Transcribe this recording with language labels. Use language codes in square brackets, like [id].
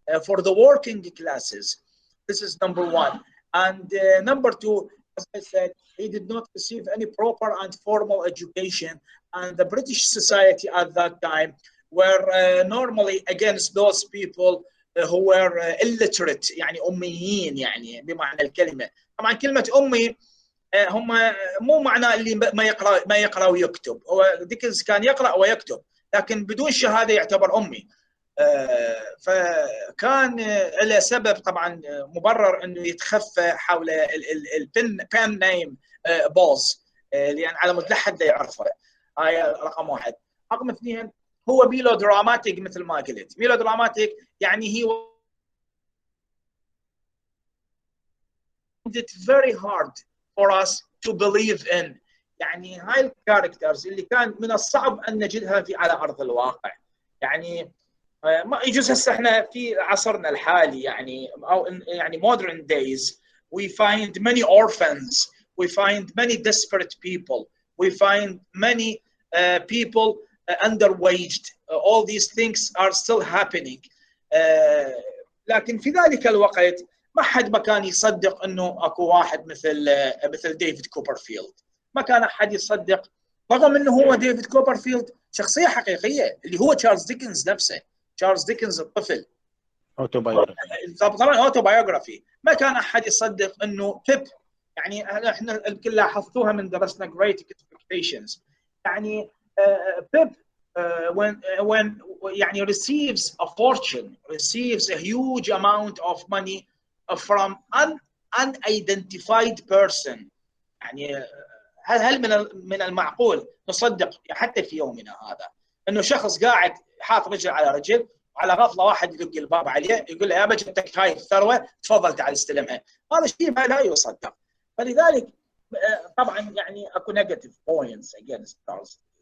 [en] for the working classes. This is number one. And number two, as I said, he did not receive any proper and formal education, and the British society at that time were normally against those people who were illiterate، [ar] يعني أميين يعني بمعنى الكلمة. طبعا كلمة أمي هم مو معناه اللي ما يقرأ ويكتب، هو ديكنز كان يقرأ ويكتب لكن بدون شهادة يعتبر أمي. فكان له سبب طبعا مبرر انه يتخفى حول البن نيم بوز، لان على مود لا حد يعرفه. هاي رقم واحد. رقم اثنين، هو ميلو دراماتيك مثل ما قلت. ميلو دراماتيك يعني هي [en] it's very hard for us to believe in. [ar] يعني هاي الكاركترز اللي كان من الصعب ان نجدها على ارض الواقع. يعني ما يجوز هسه احنا في عصرنا الحالي يعني او يعني [en] modern days we find many orphans, we find many desperate people, we find many people underwaged. All these things are still happening. [ar] لكن في ذلك الوقت ما حد ما كان يصدق انه اكو واحد مثل ديفيد كوبرفيلد. ما كان احد يصدق، رغم انه هو ديفيد كوبرفيلد شخصيه حقيقيه اللي هو تشارلز ديكنز نفسه. تشارلز ديكنز الطفل طبعا اوتوبايوغرافي. ما كان احد يصدق انه بيب، يعني احنا الكل لاحظتوها من درسنا Great Expectations، يعني بيب when يعني [en] receives a fortune, receives a huge amount of money from an unidentified person. [ar] يعني هل من المعقول نصدق حتى في يومنا هذا انه شخص قاعد حاط رجل على رجل على غفله واحد يدق الباب عليه يقول له يا بجتك هاي الثروه تفضل تعال استلمها؟ هذا الشيء ما لا يصدق. فلذلك طبعا يعني اكو نيجاتيف بوينتس اجينست تشارلز.